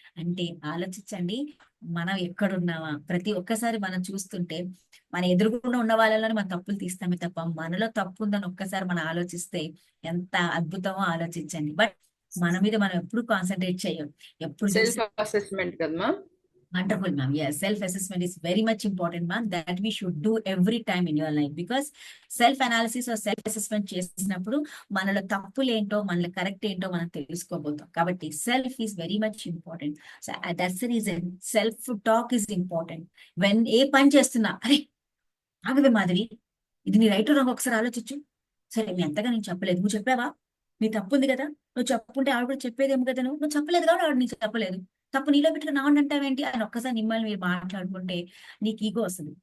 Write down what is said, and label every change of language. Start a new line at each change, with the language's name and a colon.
Telugu: అంటే ఆలోచించండి, మనం ఎక్కడున్నామా, ప్రతి ఒక్కసారి మనం చూస్తుంటే మన ఎదురుగుండా ఉన్న వాళ్ళలోనే మన తప్పులు తీస్తామే తప్ప, మనలో తప్పు ఉందని ఒక్కసారి మనం ఆలోచిస్తే ఎంత అద్భుతమో ఆలోచించండి. బట్ మన మీద మనం ఎప్పుడు కాన్సన్ట్రేట్ చేయం, ఎప్పుడు
English: Self assessment కదా ma'am. Wonderful, ma'am. Yes, self-assessment is very much important, ma'am, that we should do every time in your life. Because self-analysis or self-assessment
Telugu: చేసినప్పుడు మనలో తప్పులు ఏంటో, మనలో కరెక్ట్ ఏంటో మనం తెలుసుకోబోతాం.
English: కాబట్టి self is very much important. So that's the reason self talk is important.
Telugu: When ఏ పని చేస్తున్నా, అరే ఆగవే మాదిరి, ఇది నీ రైట్ రాంగ్ ఒకసారి ఆలోచించు, సరే మీ అంతగా నేను చెప్పలేదు, నువ్వు చెప్పావా, నీ తప్పు ఉంది కదా, నువ్వు చెప్పుకుంటే ఆవిడ కూడా చెప్పేదేమో కదా, నువ్వు చెప్పలేదు కాబట్టి ఆవిడ నీకు చెప్పలేదు, తప్పు నీలో పెట్టుకుని నా అంటావేంటి అని ఒక్కసారి మిమ్మల్ని మీరు మాట్లాడుకుంటే నీకు ఈగో వస్తుంది.